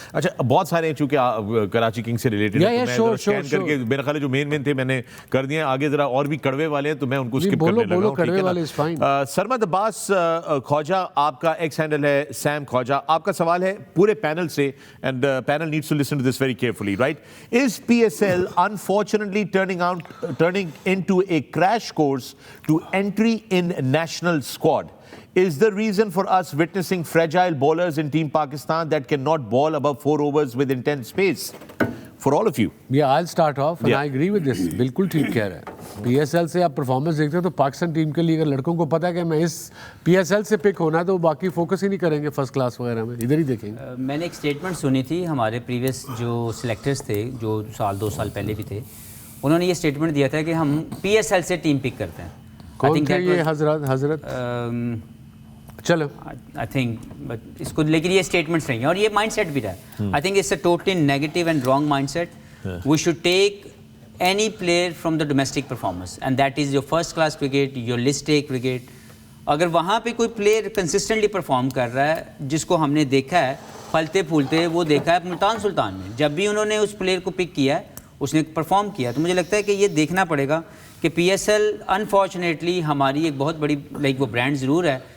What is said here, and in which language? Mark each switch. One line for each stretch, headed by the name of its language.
Urdu: اچھا بہت سارے ہیں چونکہ کراچی کنگ سے ریلیٹڈ ہیں, اسکین کر کے میرا خیال ہے جو مین تھے میں نے کر دیے. آگے ذرا اور بھی کڑوے والے ہیں تو میں ان کو اسکپ کرنے لگا ہوں. سرمد عباس خواجہ آپ کا ایکس ہینڈل ہے سیم خواجہ. آپ کا سوال ہے پورے پینل سے,
English: And panel needs to listen to this very carefully, right. Is PSL unfortunately turning into a crash course to entry in national squad? Is the reason for us witnessing fragile bowlers in Team Pakistan that cannot bowl above 4 overs with intense pace? For all of you. Yeah, I'll start off and I agree with this.
Urdu: بالکل ٹھیک کہہ رہے ہیں. PSL سے آپ performance دیکھتے ہو تو Pakistan team کے لیے اگر لڑکوں کو پتا ہے کہ میں اس PSL سے پک ہونا ہے تو باقی فوکس ہی نہیں کریں گے فرسٹ کلاس وغیرہ میں, ادھر ہی دیکھیں گے. میں نے ایک اسٹیٹمنٹ سنی تھی, ہمارے پریویس جو سلیکٹرز تھے جو 2 سال پہلے بھی تھے, انہوں نے یہ اسٹیٹمنٹ دیا تھا کہ ہم PSL سے ٹیم پک کرتے ہیں. کون تھے یہ حضرت؟ چلو
English: I think
Urdu: اس کو, لیکن یہ اسٹیٹمنٹس رہیں گے اور یہ مائنڈ سیٹ بھی رہا ہے.
English: I think it's a totally negative and wrong mind set. We should take any player from the domestic performance and that is your first class cricket, your list A cricket.
Urdu: اگر وہاں پہ کوئی player consistently perform کر رہا ہے جس کو ہم نے دیکھا ہے پھلتے پھولتے, وہ دیکھا ہے ملتان سلطان میں, جب بھی انہوں نے اس پلیئر کو پک کیا ہے اس نے پرفارم کیا. تو مجھے لگتا ہے کہ یہ دیکھنا پڑے گا کہ PSL انفارچونیٹلی ہماری ایک بہت بڑی وہ برانڈ ضرور ہے